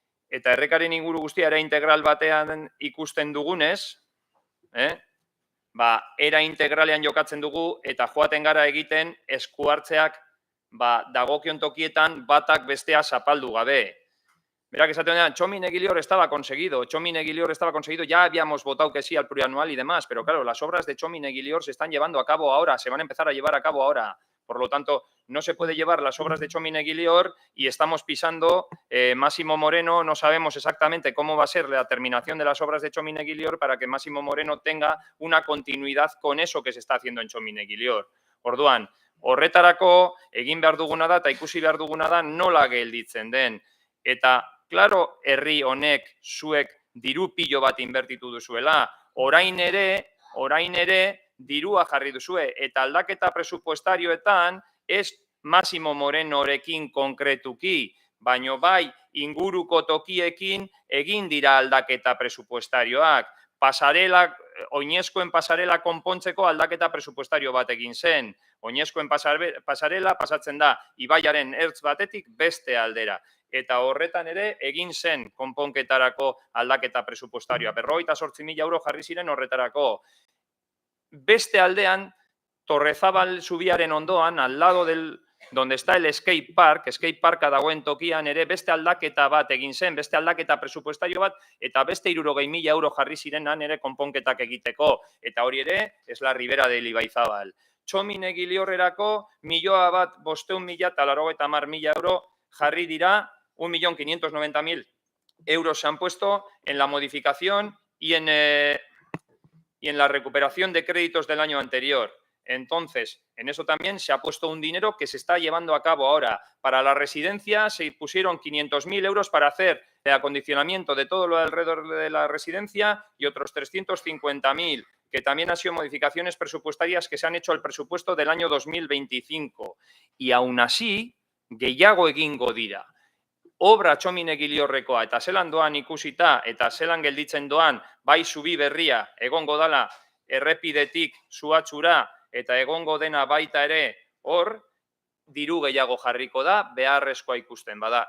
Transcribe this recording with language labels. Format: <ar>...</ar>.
<eu>Eta errekaren inguru guztia era integral batean ikusten dugunez, era integralean jokatzen dugu eta joaten gara egiten eskuhartzeak dagokion tokietan batak bestea zapaldu gabe. Berak esaten denean,</eu> <es>Txomin Egilior estaba conseguido, ya habíamos votado que sí al plurianual y demás, pero claro, las obras de Txomin Egilior se están llevando a cabo ahora, se van a empezar a llevar a cabo ahora. Por lo tanto, no se puede llevar las obras de Txomin Egilior y estamos pisando Máximo Moreno, no sabemos exactamente cómo va a ser la terminación de las obras de Txomin Egilior para que Máximo Moreno tenga una continuidad con eso que se está haciendo en Txomin Egilior.</es> <eu>Orduan, horretarako egin behar duguna da eta ikusi behar duguna da nola gelditzen den. Eta, claro, herri honek zuek diru pilo bat inbertitu duzuela, orain ere dirua jarri duzue, eta aldaketa presupuestarioetan ez Máximo Morenorekin konkretuki, baino bai inguruko tokiekin egin dira aldaketa presupuestarioak. Oinezkoen pasarela konpontzeko aldaketa presupuestario bat egin zen. Oinezkoen pasarela pasatzen da ibaiaren ertz batetik beste aldera. Eta horretan ere egin zen konponketarako aldaketa presupuestarioa. 58.000 euro jarri ziren horretarako. Beste aldean, Torrezabal zubiaren ondoan,</eu> <es>al lado donde está el skate</es> <eu>parka dagoen tokian ere beste aldaketa bat egin zen, beste aldaketa presupuestario bat, eta beste 60.000 euro jarri zirenan ere konponketak egiteko. Eta hori ere,</eu> <es>es la ribera del Ibaizabal.</es> <eu>Txomin Egiliorrerako 1.590.000 euro jarri dira,</eu> <es>1.590.000 euros se han puesto en la modificación y en la recuperación de créditos del año anterior. Entonces, en eso también se ha puesto un dinero que se está llevando a cabo ahora. Para la residencia se pusieron 500.000 euros para hacer el acondicionamiento de todo lo alrededor de la residencia y otros 350.000, que también han sido modificaciones presupuestarias que se han hecho al presupuesto del año 2025. Y aún así,</es> <eu>gehiago egingo dira. Obra Txomin Egiliorrekoa eta zelan doan ikusita eta zelan gelditzen doan bai zubi berria egongo dala errepidetik zuhatzura eta egongo dena baita ere hor, diru gehiago jarriko da, beharrezkoa ikusten bada.</eu>